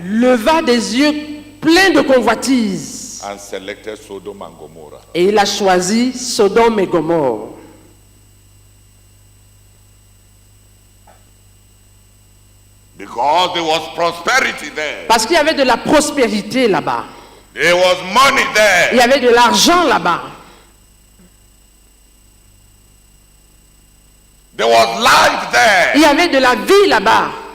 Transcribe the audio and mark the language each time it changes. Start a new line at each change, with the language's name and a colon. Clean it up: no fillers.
French: leva des yeux pleins de convoitise
English: and selected Sodom and Gomorrah.
French: et il a choisi Sodome et Gomorrhe.
English: Because there was prosperity there.
French: Parce qu'il y avait de la prospérité là-bas.
English: There was money
French: Il y
English: there.
French: avait de l'argent là-bas.
English: There was life
French: Il y
English: there.
French: avait de la vie là-bas.